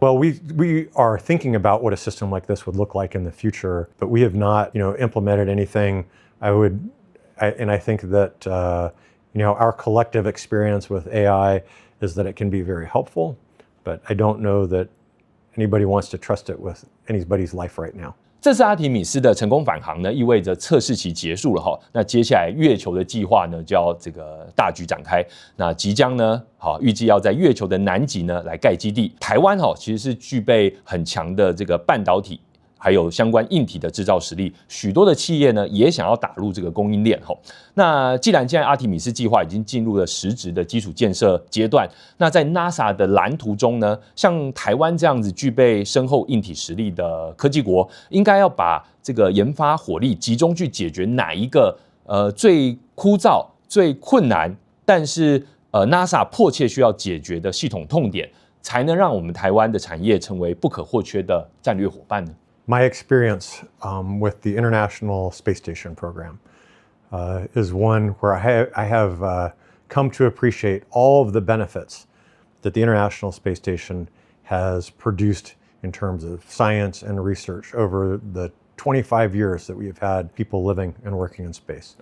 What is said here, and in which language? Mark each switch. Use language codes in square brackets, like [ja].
[en] Well, we are thinking about what a system like this would look like in the future, but we have not, implemented anything. I think that our collective experience with AI is that it can be very helpful, but I don't know that anybody wants to trust it with anybody's life right now. [zh] 这次阿提米斯的成功返航呢，意味着测试期结束了哈。那接下来月球的计划呢，就要这个大举展开。那即将呢，预计要在月球的南极呢来盖基地。台湾其实是具备很强的这个半导体，还有相关硬体的制造实力，许多的企业呢也想要打入这个供应链哈。那既然现在阿提米斯计划已经进入了实质的基础建设阶段，那在 NASA 的蓝图中呢，像台湾这样子具备深厚硬体实力的科技国，应该要把这个研发火力集中去解决哪一个最枯燥、最困难，但是NASA 迫切需要解决的系统痛点，才能让我们台湾的产业成为不可或缺的战略伙伴呢 [en] ？My experience with the International Space Station program is one where I have come to appreciate all of the benefits that the International Space Station has produced in terms of science and research over the 25 years that we have had people living and working in space.